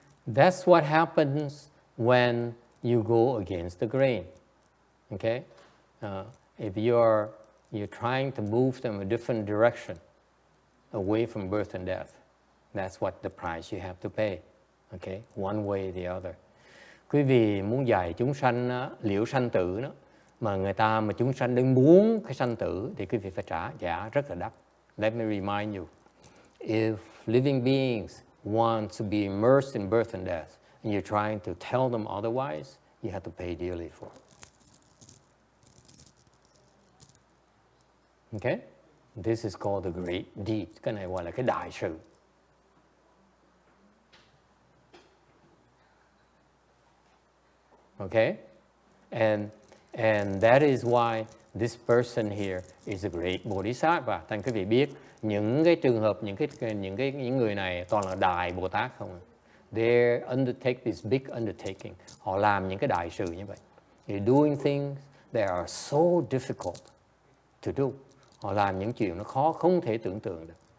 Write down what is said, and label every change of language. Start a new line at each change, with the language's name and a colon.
English: That's what happens when you go against the grain. Okay? If you're you're trying to move them a different direction, away from birth and death. That's what the price you have to pay. Okay, one way or the other.
Vietnamese: Quý vị muốn dạy chúng sanh liễu sanh tử đó, mà chúng sanh đang muốn cái sanh tử thì quý vị phải trả giá rất là đắt.
English: Let me remind you, if living beings want to be immersed in birth and death, and you're trying to tell them otherwise, you have to pay dearly for it. Okay? This is called the great deed.
Vietnamese: Cái này gọi là cái đại sự.
English: Okay? And that is why this person here is a great Bodhisattva.
Vietnamese: Thành quý vị biết, những cái trường hợp, những người này toàn là đại Bồ Tát không?
English: They undertake this big undertaking.
Vietnamese: Họ làm những cái đại sự như vậy.
English: They're doing things that are so difficult to do.
Vietnamese: Họ làm những chuyện nó khó không thể tưởng tượng được.